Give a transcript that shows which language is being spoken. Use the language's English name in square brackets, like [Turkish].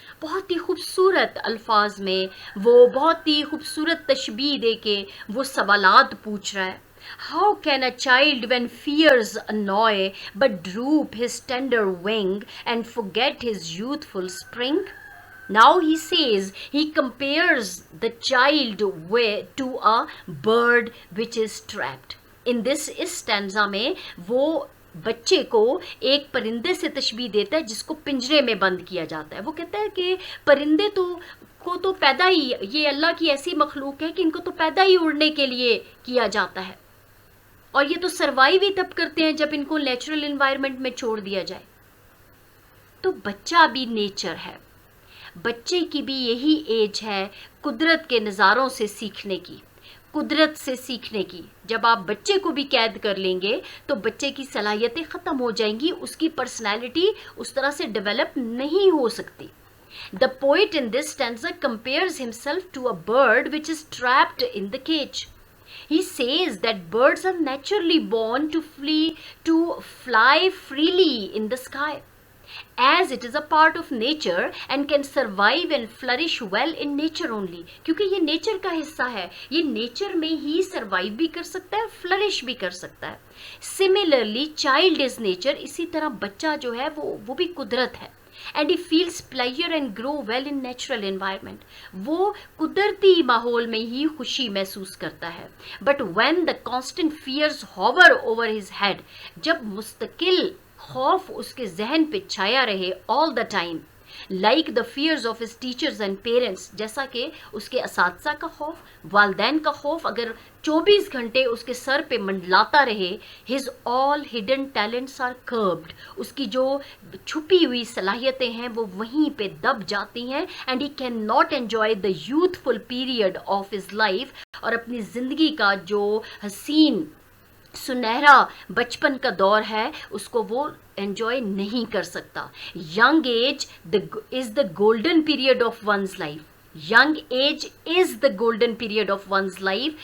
[Urdu] بہت ہی خوبصورت الفاظ میں وہ بہت ہی خوبصورت تشبیہ دے کے وہ سوالات پوچھ رہا ہے. [English] How can a child when fears annoy but droop his tender wing and forget his youthful spring? Now he says, he compares the child to a bird which is trapped. In this stanza [Urdu] میں وہ بچے کو ایک پرندے سے تشبیہ دیتا ہے جس کو پنجرے میں بند کیا جاتا ہے. وہ کہتا ہے کہ پرندے کو تو پیدا ہی, یہ اللہ کی ایسی مخلوق ہے کہ ان کو تو پیدا ہی اڑنے کے لیے کیا جاتا ہے, اور یہ تو سروائیو ہی تب کرتے ہیں جب ان کو نیچرل انوائرمنٹ میں چھوڑ دیا جائے. تو بچہ بھی نیچر ہے. بچے کی بھی یہی ایج ہے قدرت کے نظاروں سے سیکھنے کی, قدرت سے سیکھنے کی. جب آپ بچے کو بھی قید کر لیں گے تو بچے کی صلاحیتیں ختم ہو جائیں گی, اس کی پرسنالٹی اس طرح سے ڈیولپ نہیں ہو سکتی. [English] The poet in this stanza compares himself to a bird which is trapped in the cage. He says that birds are naturally born to fly freely in the sky, as it is a part of nature and can survive and flourish well in nature only. [Urdu] کیونکہ یہ nature کا حصہ ہے, یہ nature میں ہی survive بھی کر سکتا ہے, فلرش بھی کر سکتا ہے. [English] Similarly, child is nature. [Urdu] اسی طرح بچہ جو ہے وہ بھی قدرت ہے. [English] And he feels pleasure and grow well in natural environment. [Urdu] وہ قدرتی ماحول میں ہی خوشی محسوس کرتا ہے. [English] But when the constant fears hover over his head, [Urdu] جب مستقل خوف اس کے ذہن پہ چھایا رہے [English] all the time, like the fears of his teachers and parents, [Urdu] جیسا کہ اس کے اساتذہ کا خوف, والدین کا خوف اگر 24 گھنٹے اس کے سر پہ منڈلاتا رہے, [English] his all hidden talents are curbed. [Urdu] اس کی جو چھپی ہوئی صلاحیتیں ہیں وہ وہیں پہ دب جاتی ہیں. [English] and he cannot enjoy the youthful period of his life. [Urdu] اور اپنی زندگی کا جو حسین سنہرا بچپن کا دور ہے اس کو وہ انجوائے نہیں کر سکتا. [English] Young age is the golden period of one's life. Young age is the golden period of one's life.